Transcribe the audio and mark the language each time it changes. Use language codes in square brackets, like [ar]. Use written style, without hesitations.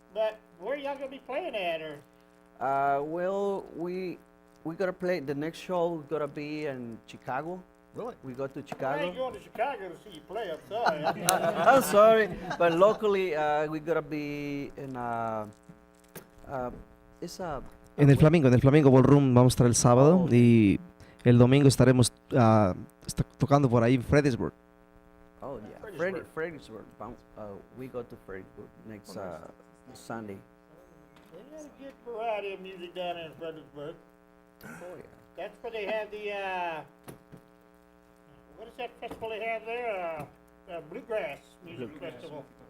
[en] but where y'all gonna be playing at, or? Well, we gotta play. The next show gonna be in Chicago. Really? We go to I Chicago. ain't going to Chicago to see you play. I'm sorry. I'm sorry, but locally we gotta be in it's a [es] En el Flamingo Ballroom vamos a estar el sábado, [en] Oh. [es] y el domingo estaremos tocando por ahí en Fredericksburg. [en] Oh yeah, Fredericksburg. Fredericksburg. We go to Fredericksburg next Sunday. They got a good variety of music down there in Fredericksburg. Oh yeah. That's where they have the, what is that festival they have there? Bluegrass Music Festival.